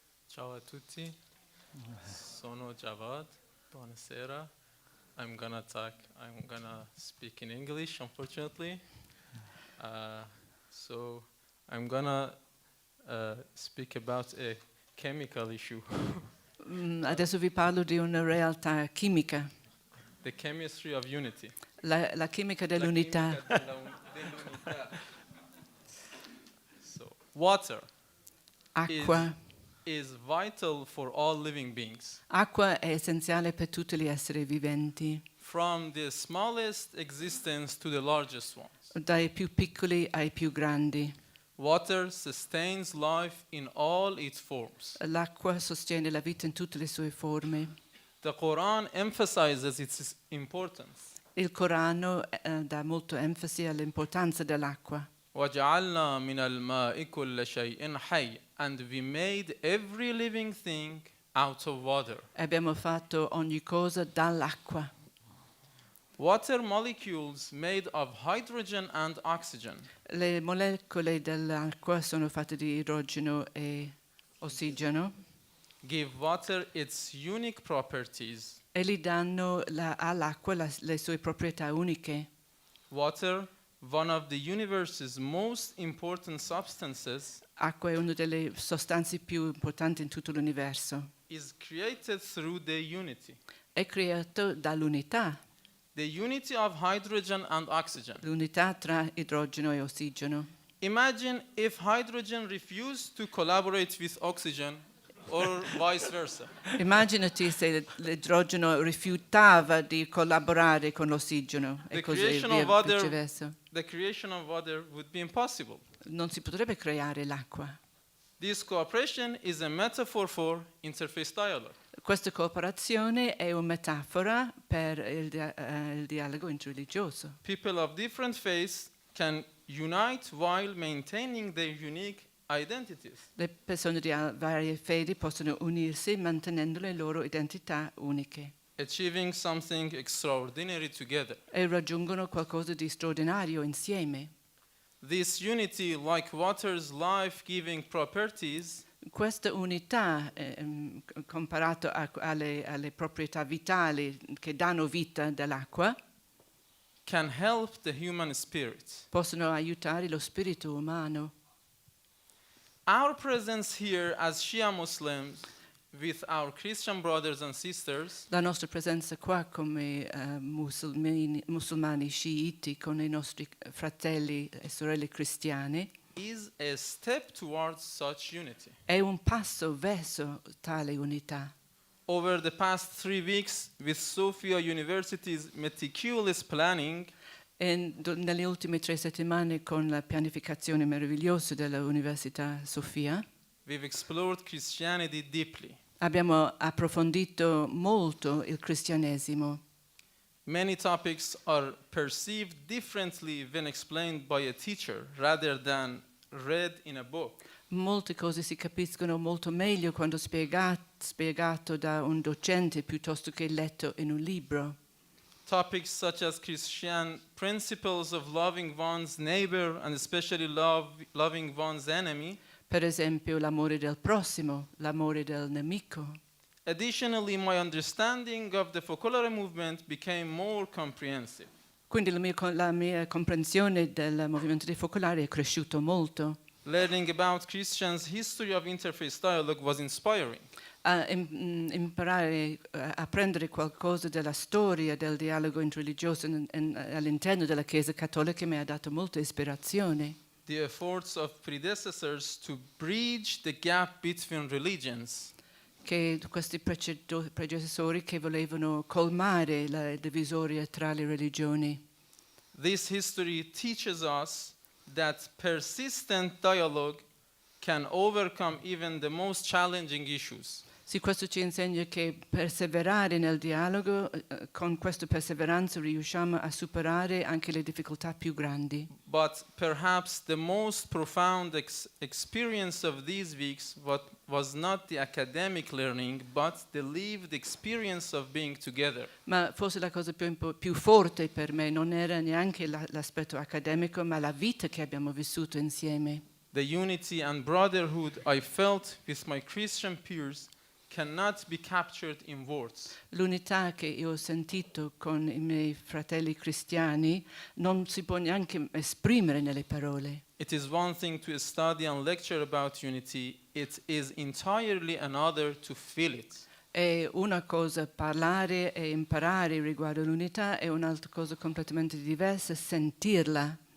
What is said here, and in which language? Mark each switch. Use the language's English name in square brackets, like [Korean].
[Italian] Ciao a tutti, sono Javad, buonasera. [English] I'm gonna speak in English, unfortunately. So I'm gonna speak about a chemical issue. [Italian] Adesso vi parlo di una realtà chimica, [English] The chemistry of unity. [Italian] la chimica dell'unità. dell'unità. [English] So, water [Italian] Acqua. [English] is vital for all living beings. [Italian] Acqua è essenziale per tutti gli esseri viventi, [English] From the smallest existence to the largest ones. [Italian] dai più piccoli ai più grandi. [English] Water sustains life in all its forms. [Italian] L'acqua sostiene la vita in tutte le sue forme. [English] The Quran emphasizes its importance. [Italian] Il Corano dà molto enfasi all'importanza dell'acqua. [Arabic] وَجَعَلْنَا مِنَ الْمَاءِ كُلَّ شَيْءٍ حَيٍّ. [English] And we made every living thing out of water. [Italian] E abbiamo fatto ogni cosa dall'acqua. [English] Water molecules made of hydrogen and oxygen [Italian] Le molecole dell'acqua sono fatte di idrogeno e ossigeno [English] give water its unique properties. [Italian] e gli danno all'acqua le sue proprietà uniche. [English] Water, one of the universe's most important substances, [Italian] Acqua è una delle sostanze più importanti in tutto l'universo. [English] is created through the unity. [Italian] È creato dall'unità, [English] The unity of hydrogen and oxygen. [Italian] l'unità tra idrogeno e ossigeno. [English] Imagine if hydrogen refused to collaborate with oxygen or vice versa. [Italian] Immaginati se l'idrogeno rifiutava di collaborare con l'ossigeno e [English] The [Italian] così [English] creation [Italian] via, [English] of water- [Italian] viceversa. [English] The creation of water would be impossible. [Italian] Non si potrebbe creare l'acqua. [English] This cooperation is a metaphor for interfaith dialogue. [Italian] Questa cooperazione è una metafora per il dialogo interreligioso. [English] People of different faiths can unite while maintaining their unique identities. [Italian] Le persone di varie fedi possono unirsi mantenendo le loro identità uniche [English] Achieving something extraordinary together. [Italian] e raggiungono qualcosa di straordinario insieme. [English] This unity, like water's life-giving properties, [Italian] Questa unità, comparato alle proprietà vitali che danno vita dell'acqua, [English] can help the human spirit. [Italian] possono aiutare lo spirito umano. [English] Our presence here as Shia Muslims with our Christian brothers and sisters [Italian] La nostra presenza qua come musulmani sciiti con i nostri fratelli e sorelle cristiane [English] is a step towards such unity. [Italian] è un passo verso tale unità. [English] Over the past 3 weeks, with Sophia University's meticulous planning, [Italian] E nelle ultime 3 settimane, con la pianificazione meravigliosa dell'Università Sofia, [English] we've explored Christianity deeply. [Italian] abbiamo approfondito molto il cristianesimo. [English] Many topics are perceived differently when explained by a teacher rather than read in a book. [Italian] Molte cose si capiscono molto meglio quando spiegato da un docente piuttosto che letto in un libro. [English] Topics such as Christian principles of loving one's neighbor and especially loving one's enemy. [Italian] Per esempio l'amore del prossimo, l'amore del nemico. [English] Additionally, my understanding of the Focolare movement became more comprehensive. [Italian] Quindi la mia comprensione del movimento dei focolari è cresciuto molto. [English] Learning about Christians' history of interfaith dialogue was inspiring. [Italian] Imparare a apprendere qualcosa della storia del dialogo interreligioso all'interno della Chiesa Cattolica mi ha dato molta ispirazione. [English] The efforts of predecessors to bridge the gap between religions. [Italian] Che questi predecessori che volevano colmare la divisoria tra le religioni. [English] This history teaches us that persistent dialogue can overcome even the most challenging issues. [Italian] Sì, questo ci insegna che perseverare nel dialogo, con questa perseveranza riusciamo a superare anche le difficoltà più grandi. [English] But perhaps the most profound experience of these weeks was not the academic learning, but the lived experience of being together. [Italian] Ma forse la cosa più forte per me non era neanche l'aspetto accademico, ma la vita che abbiamo vissuto insieme. [English] The unity and brotherhood I felt with my Christian peers cannot be captured in words. [Italian] L'unità che io ho sentito con i miei fratelli cristiani non si può neanche esprimere nelle parole. [English] It is one thing to study and lecture about unity, it is entirely another to feel it. [Italian] È una cosa parlare e imparare riguardo l'unità, è un'altra cosa completamente diversa sentirla.